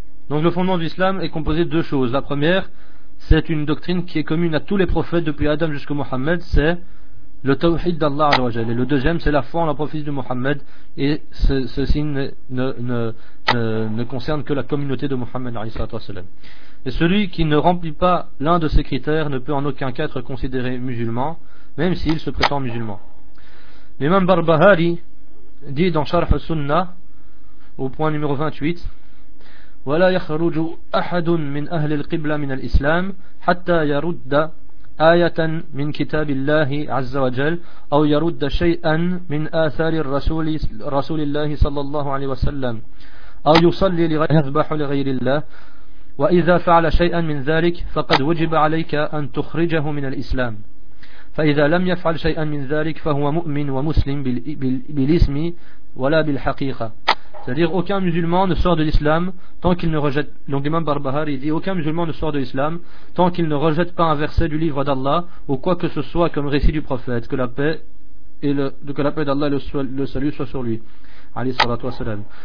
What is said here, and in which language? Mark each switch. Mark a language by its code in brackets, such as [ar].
[fr] Donc le fondement de l'islam est composé de deux choses. La première, c'est une doctrine qui est commune à tous les prophètes depuis Adam jusqu'au Mohammed, c'est le tawhid d'Allah Azza wa Jalla. Et le deuxième, c'est la foi en la prophétie de Mohammed, et ceci ne concerne que la communauté de Mohammed alayhi salatu wa sallam. Et celui qui ne remplit pas l'un de ces critères ne peut en aucun cas être considéré musulman, même s'il se prétend musulman. L'imam Barbahari dit dans Sharh al-Sunnah au point numéro 28: [ar] ولا يخرج أحد من أهل القبلة من الإسلام حتى يرد آية من كتاب الله عز وجل أو يرد شيئا من آثار رسول الله صلى الله عليه وسلم أو يصلي لغير يذبح لغير الله، وإذا فعل شيئا من ذلك فقد وجب عليك أن تخرجه من الإسلام، فإذا لم يفعل شيئا من ذلك فهو مؤمن ومسلم بالاسم ولا بالحقيقة. [fr] C'est-à-dire aucun musulman ne sort de l'islam tant qu'il ne rejette. Donc l'imam Barbahar, il dit aucun musulman ne sort de l'islam tant qu'il ne rejette pas un verset du livre d'Allah ou quoi que ce soit comme récit du prophète, que la paix d'Allah et le salut soient sur lui, alayhi salatu wassalam.